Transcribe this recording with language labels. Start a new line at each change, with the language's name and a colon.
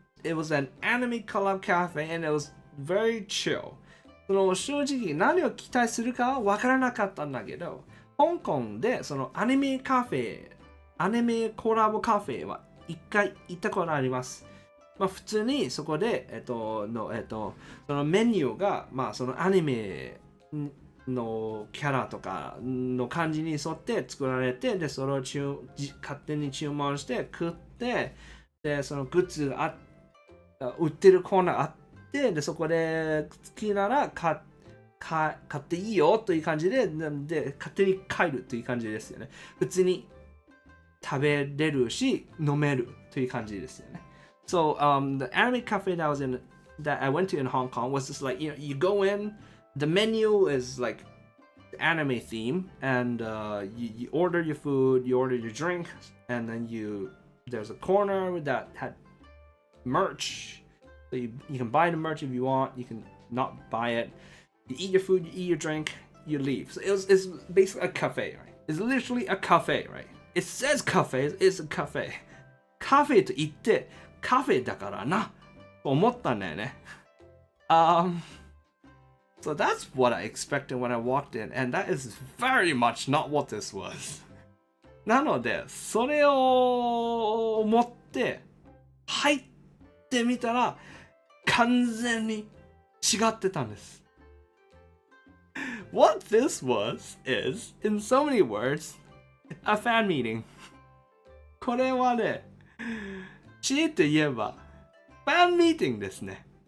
English: It was an anime collab cafe and it was very chill.
Japanese: その正直何を期待するかは分からなかったんだけど、香港でそのアニメコラボカフェは一回行ったことあります。普通にそこで、そのメニューが、そのアニメのキャラとかの感じに沿って作られて、で、それを勝手に注文して食って、で、そのグッズが売ってるコーナーあって、で、そこで好きなら買っていいよという感じで、勝手に帰るという感じですよね。普通に食べれるし、飲めるという感じですよね。
English: So, the anime cafe that I went to in Hong Kong was just like, you go in, the menu is like anime theme, and you order your food, you order your drink, and then there's a corner that had merch. So you can buy the merch if you want, you can not buy it. You eat your food, you eat your drink, you leave. So it's basically a cafe, right? It's literally a cafe, right? It says cafe, it's a cafe.
Japanese: カフェと言ってカフェだからなと思ったんだよね。
English: So that's what I expected when I walked in, and that is very much not what this was.
Japanese: なので、それを思って入ってみたら完全に違ってたんです。
English: What this was is, in so many words, a fan meeting.
Japanese: これはね、強いて言えば、ファンミーティングですね。